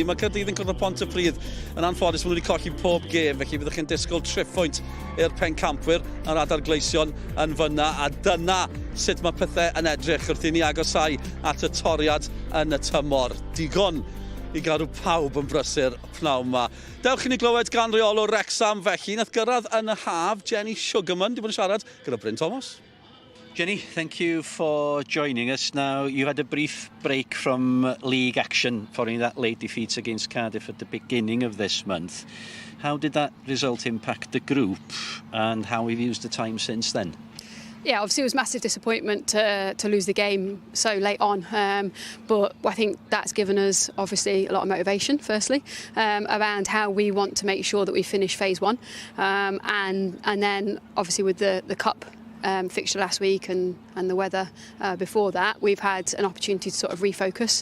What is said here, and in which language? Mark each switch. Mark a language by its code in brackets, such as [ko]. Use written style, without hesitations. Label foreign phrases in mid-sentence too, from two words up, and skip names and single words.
[cy] Mae Caerdydd yn cwrdd ar Pont y Pryd. Yn anffodus, maen nhw wedi colli pob gêm, felly byddwch chi'n disgwyl triphwynt i'r pencampwyr a'r adar gleision yn fyna, a dyna sut mae pethau yn edrych wrth i ni agosau at y toriad yn y tymor. Digon i gadw pawb yn brysur pnawn yma. Dewch i ni glywed gan reolwr Wrexham felly. Nath gyrraedd yn y haf, Jenny Sugarman, di bod yn siarad gyda Bryn Thomas. [en] Jenny, thank you for joining us. Now, you had a brief break from league action following that late defeat against Cardiff at the beginning of this month. How did that result impact the group and how have you used the time since then? Yeah, obviously it was massive disappointment to lose the game so late on, but I think that's given us obviously a lot of motivation, firstly, around how we want to make sure that we finish phase one, and then obviously with the cup fixture last week and the weather before that, we've had an opportunity to sort of refocus.